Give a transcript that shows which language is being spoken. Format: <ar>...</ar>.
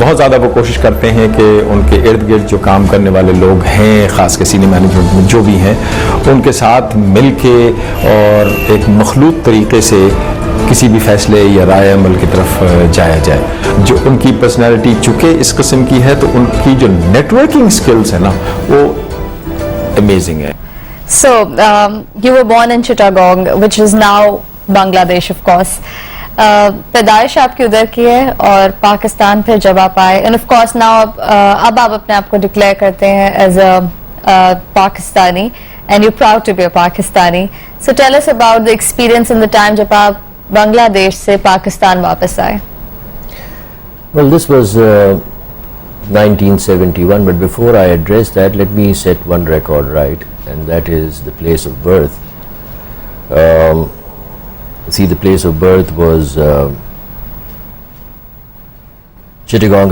<ur>بہت زیادہ وہ کوشش کرتے ہیں کہ ان کے ارد گرد جو کام کرنے والے لوگ ہیں، خاص کر سینئر مینجمنٹ میں جو بھی ہیں، ان کے ساتھ مل کے اور ایک مخلوط طریقے سے کسی بھی فیصلے یا رائے عمل کی طرف جایا جائے. جو ان کی پرسنالٹی چونکہ اس قسم کی ہے تو ان کی جو نیٹ ورکنگ سکلز ہے نا وہ امیزنگ ہے.</ur> <en>So you were born in Chittagong, which is now Bangladesh of course.</en> <ur>پیدائش آپ کی ادھر کی ہے اور پاکستان پھر جب آپ آئے</ur> <en>and of course now</en> <ur>اب آپ اپنے آپ کو ڈکلیئر کرتے ہیں</ur> <en>As a Pakistani and you proud to be a Pakistani. So tell us about the experience in the time</en> <ur>جب آپ بنگلہ دیش سے پاکستان واپس آئے.</ur> <en>Well, this was 1971, but before I address that, let me set one record right, and that is the place of birth. See, the place of birth was Chittagong.</en>